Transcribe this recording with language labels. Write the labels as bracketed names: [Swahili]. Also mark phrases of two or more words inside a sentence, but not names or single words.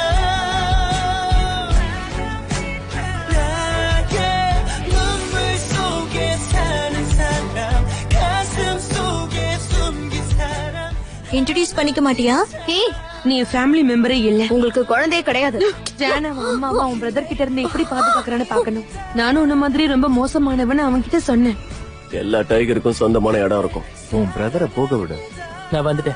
[Korean] 나의 눈물 속에 사는 사람, 가슴 속에 숨긴 사람. [Tamil] இன்ட்ரோடியூஸ் பண்ணிக்க மாட்டியா? நீ என் [English] family member [Tamil] இல்ல. உங்களுக்கு குழந்தையே கிடையாது. ஜானாவா அம்மாவா உன் பிரதர் கிட்ட இருந்து எப்படி பாதுகாக்கறான்னு பாக்கணும். நானும் உன்ன மாதிரி ரொம்ப மோசமானவன்னு அவன் கிட்ட சொன்னேன். எல்லா டைகருக்கும் சொந்தமான இடம் இருக்கும். உன் பிரதரை போக விடு. நான் வந்துட்டேன்.